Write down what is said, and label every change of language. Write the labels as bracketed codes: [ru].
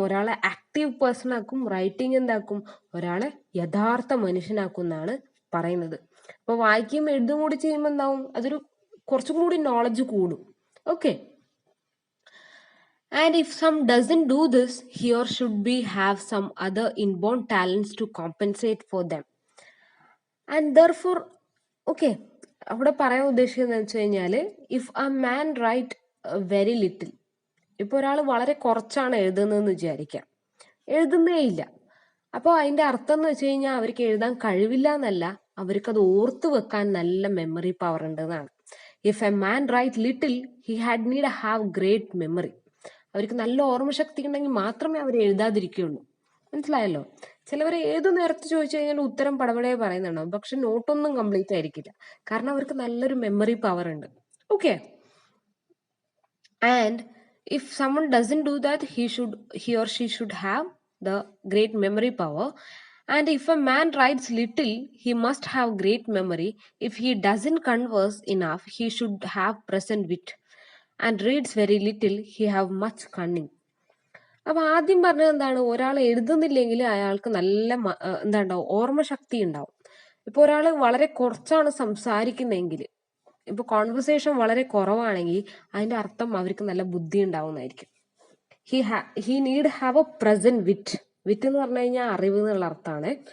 [ml] ഒരാളെ active person ആക്കും. Writing എന്താക്കും? ഒരാളെ യഥാർത്ഥ മനുഷ്യനാക്കും എന്നാണ് പറയുന്നത്. അപ്പൊ വായിക്കുകയും എഴുതും കൂടി ചെയ്യുമ്പോൾ എന്താവും? അതൊരു കുറച്ചും കൂടി നോളജ് കൂടും. Okay. [en] And if some doesn't do this, he or should be have some other inborn talents to compensate for them. And therefore, okay, [ml] അവിടെ പറയാൻ ഉദ്ദേശിക്കുന്നത് വെച്ച് കഴിഞ്ഞാല് [en] If a man write very little. [ml] ഇപ്പൊ ഒരാൾ വളരെ കുറച്ചാണ് എഴുതുന്നതെന്ന് വിചാരിക്കാം, എഴുതുന്നേ ഇല്ല. അപ്പോൾ അതിന്റെ അർത്ഥം എന്ന് വെച്ച് കഴിഞ്ഞാൽ അവർക്ക് എഴുതാൻ കഴിവില്ല എന്നല്ല, അവർക്കത് ഓർത്തു വെക്കാൻ നല്ല മെമ്മറി പവർ ഉണ്ട് എന്നാണ്. [en] If a man write little, he had need have great memory. [ml] അവർക്ക് നല്ല ഓർമ്മശക്തി ഉണ്ടെങ്കിൽ മാത്രമേ അവർ എഴുതാതിരിക്കുകയുള്ളൂ. മനസ്സിലായല്ലോ? ചിലവർ ഏത് നേരത്ത് ചോദിച്ചു കഴിഞ്ഞാൽ ഉത്തരം പടപടയെ പറയുന്നുണ്ടാവും, പക്ഷെ നോട്ടൊന്നും കംപ്ലീറ്റ് ആയിരിക്കില്ല. കാരണം അവർക്ക് നല്ലൊരു മെമ്മറി പവർ ഉണ്ട്. [en] Okay, and if someone doesn't do that, he or she should have the great memory power. And if a man writes little, he must have great memory. If he doesn't converse enough, he should have present wit. And reads very little, he have much cunning. [ml] അപ്പൊ ആദ്യം പറഞ്ഞത് എന്താണ്, ഒരാൾ എഴുതുന്നില്ലെങ്കിൽ അയാൾക്ക് നല്ല എന്താ ഉണ്ടാവും, ഓർമ്മശക്തി ഉണ്ടാവും. ഇപ്പൊ ഒരാൾ വളരെ കുറച്ചാണ് സംസാരിക്കുന്നതെങ്കിൽ, ഇപ്പൊ കോൺവെർസേഷൻ വളരെ കുറവാണെങ്കിൽ അതിന്റെ അർത്ഥം അവർക്ക് നല്ല ബുദ്ധി ഉണ്ടാവുന്നതായിരിക്കും. [en] He need have a present wit. [ml] വിറ്റ് എന്ന് പറഞ്ഞു കഴിഞ്ഞാൽ അറിവ് എന്നുള്ള അർത്ഥമാണ്.